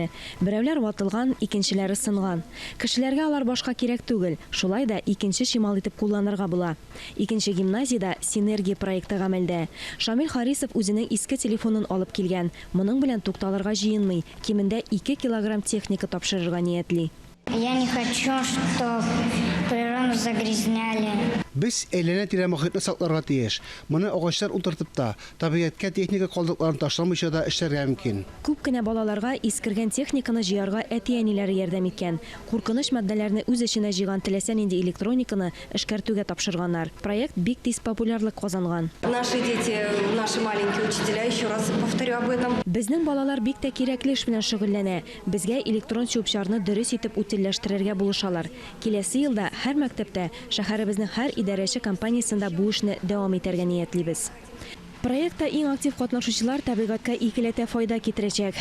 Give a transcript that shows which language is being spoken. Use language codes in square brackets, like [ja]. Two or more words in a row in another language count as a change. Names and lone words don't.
[tt] Берәүләр ватылган, икенчеләре сынган. Кешеләргә алар башка кирәк түгел. Шулай да икенче чимал итеп кулланырга була. 2нче гимназиядә синергия проекты гамәлдә. Шамил Харисов үзенең иске телефонын алып килгән. Моның белән тукталырга җыенмый. Кимендә 2 килограмм техника тапшырырга ниятли. [ru] Я не хочу, чтобы природу загрязняли. [tt] Biz әйләнә-тирә мохитны сакларга тиеш. Моны агачлар утыртып та, табигатькә техника калдыкларын ташламыйча да эшләргә мөмкин. Күп кенә балаларга искергән техниканы җыярга әти-әниләре ярдәм иткән. Куркыныч матдәләрне үз эченә җыйган теләсә нинди электрониканы эшкәртүгә тапшырганнар. Проект бик тиз популярлык казанган. [ru] Наши дети, наши маленькие учителя, еще раз повторю об этом. [tt] Безнең балалар бик тә кирәкле эш белән шөгыльләнә. Безгә электрон чүп-чарны дөрес итеп үтәлләштерергә булышалар. Киләсе елда һәр мәктәптә, шәһәребезнең һәр идарәче компаниясендә бу эшне дәвам итәргә ниятлибез. Проектта иң актив катнашучылар табигатькә икеләтә файда китерәчәк.